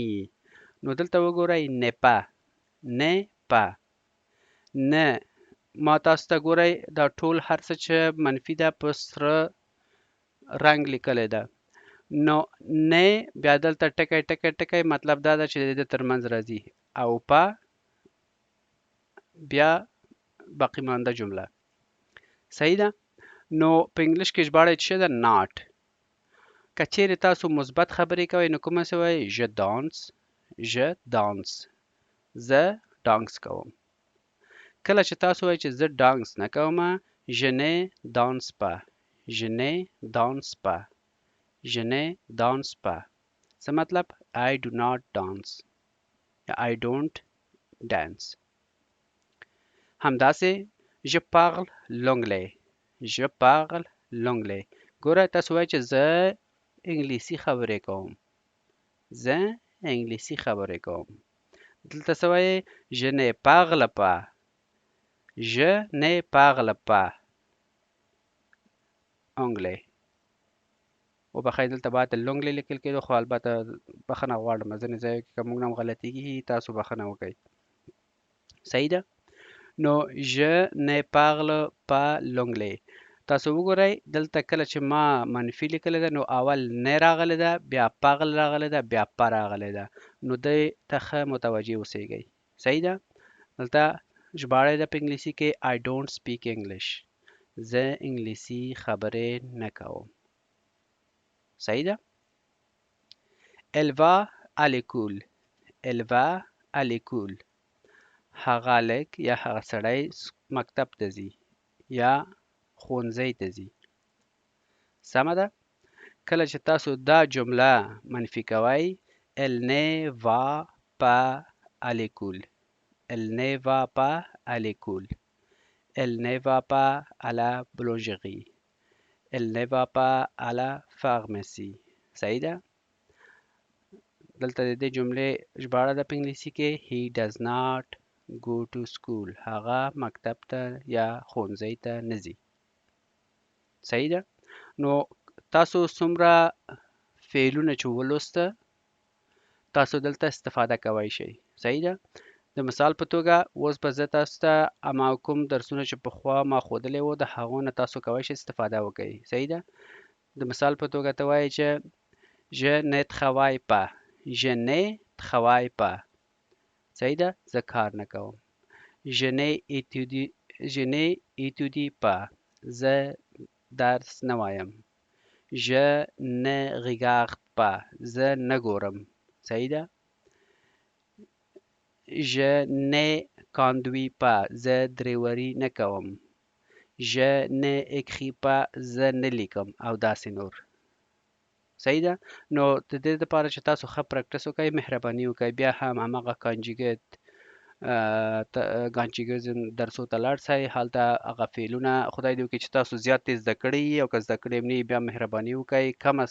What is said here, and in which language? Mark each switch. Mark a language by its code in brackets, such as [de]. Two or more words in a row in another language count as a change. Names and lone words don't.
[ps] نو دلته وګورئ نه په، نه په، نه. ما تاسو ته ګورئ دا ټول هر څه چې منفي ده په سره رنګ لیکلی ده. نو نه بیا دلته ټکی ټکی ټکی، مطلب دا ده چې د دې ترمنځ راځي. او په بیا باقی مانده جمله. صحیح ده؟ نو په انګلیش کې ژباړه څه ده؟ ناټ. که چیرې تاسو مثبت خبرې کوئ نو کومه څه وایي [fr] je danse [ps] زه ډانس کوم کله چې تاسو وایئ چې زه ډانس نه کوم [fr] je ne danse [ps] pas څه مطلب [en] I do not dance [ps] یا [en] I don't dance [ps] همداسې [fr] je parle l'anglais [ps] ګوره تاسو وایئ چې زه انګلیسي خبرې کوم دلته څه وایي [fr] je ne parle pas [ps] anglais وبخښئ دلته باید لونګلې لیکل کېدو خو البته بخښنه غواړم ځینې ځایو کې که موږ نه هم غلطي کېږي تاسو بخښنه وکړئ صحیح ده نو [fr] je ne parle pas l'anglais [ps] تاسو وګورئ دلته کله چې ما منفي لیکلی ده نو اول نه راغلی ده بیا پغل راغلی ده بیا په راغلی ده نو دې ته ښه متوجه اوسئ صحیح ده دلته ژباړه ده په انګلیسي کې [en] I don't speak English [ps] زه انګلیسي خبرې نه کوم صحیح ده [fr] Elle va à [ps] l'école هغه هلک یا هغه سړی مکتب ته ځي یا ښوونځی ته ځي سمه ده کله چې تاسو دا جمله منفي کوئ [fr] Elle ne va pas à l'école Elle ne va pas à l'école Elle ne va pas à la boulangerie Elle ne va pas à la pharmacie [ps] صحیح ده دلته د دې جملې ژباړه ده په انګلیسي کې [en] He does not go to school [ps] هغه مکتب ته یا ښوونځی ته نه ځي صحیح ده نو تاسو څومره فعلونه چې ولوسته تاسو دلته استفاده کولی شئ صحیح ده د مثال په توګه اوس به زه تاسو ته اما کوم درسونه چې پخوا ما ښودلی وو د هغو نه تاسو کولی شئ استفاده وکړئ صحیح ده د مثال په توګه ته وایئ چې [fr] Je ne travaille [ps] pas صحیح ده زه کار نه کوم [fr] Je n'étudie pas [ps] زه درس نه وایم [fr] Je ne regarde pas [ps] زه نه ګورم صحیح ده [fr] Je ne conduis pas [ps] زه دریوري نه کوم [fr] Je n'écris pas [ps] زه نه لیکم او داسې نور صحیح ده نو د دې لپاره چې تاسو ښه پریکټس وکړئ مهرباني وکړئ بیا هم هماغه کانجیګیزم درسو ته لاړ شئ هلته هغه فعلونه خدای دې وکړي چې تاسو زیات یې زده کړي او که زده کړي هم نه بیا مهرباني وکړئ کم از